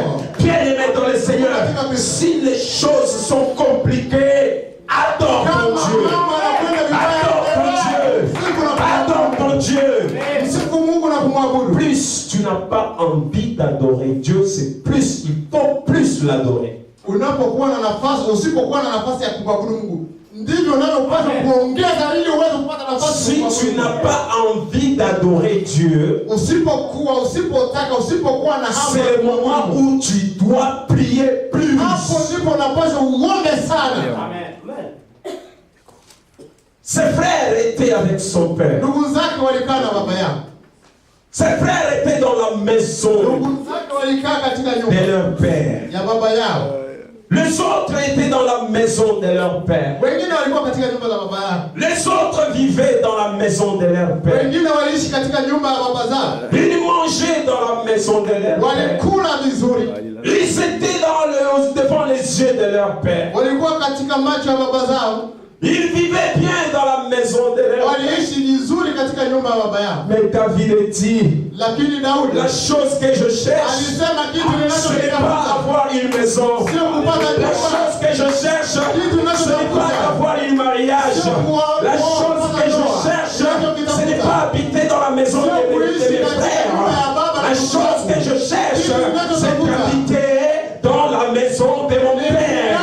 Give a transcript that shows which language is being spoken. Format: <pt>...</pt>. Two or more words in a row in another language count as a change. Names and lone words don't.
<fr>Bien-aimé dans le Seigneur, si les choses sont compliquées, adore ton Dieu. Adore ton Dieu. plus tu n'as pas envie d'adorer Dieu, c'est plus, il faut plus l'adorer.</fr> <sw>Unapokuwa na nafasi, usipokuwa na nafasi ya kumwabudu Mungu, ndivyo unavyopaswa kuongeza ili uweze kupata nafasi.</sw> <fr>Si tu n'as pas envie d'adorer Dieu,</fr> <sw>usipokuwa na hamu,</sw> <fr>c'est le moment où tu dois prier plus.</fr> <sw>Hapo ndipo unapaswa uombe sana. Amen.</sw> <fr>Ses frères étaient avec son père.</fr> <sw>Ndugu zake walikaa na baba yao.</sw> <fr>Ses frères étaient dans la maison</fr> <sw>Ndugu zake walikaa katika nyumba</sw> <fr>de leur père.</fr> <sw>ya baba yao.</sw> <fr>Les autres étaient dans la maison de leur père.</fr> <sw>Wengine walikuwa katika nyumba za baba yao.</sw> <fr>Les autres vivaient dans la maison de leur père.</fr> <sw>Wengine waliishi katika nyumba ya baba zao.</sw> <fr>Ils mangeaient dans la maison de leur père.</fr> <sw>Walikula vizuri.</sw> <fr>Ils étaient devant les yeux de leur père.</fr> <sw>Walikuwa katika macho ya baba zao.</sw> <fr>Ils vivaient bien dans la maison de leur père.</fr> <sw>Waliishi vizuri katika nyumba ya baba yao.</sw> <fr>Mais David dit,</fr> <sw>Lakini Daudi,</sw> <fr>la chose que je cherche,</fr> <sw>alisema kitu</sw> <fr>ce n'est</fr> <sw>ninachotafuta</sw> <fr>pas avoir une maison.</fr> <sw>sio kupata</sw> <fr>La</fr> <sw>nyumba.</sw> <fr>chose que je cherche, ce n'est pas avoir un mariage. La chose que je cherche, ce n'est pas habiter dans la maison de mes frères. La chose que je cherche, c'est d'habiter dans la maison de mon père.</fr>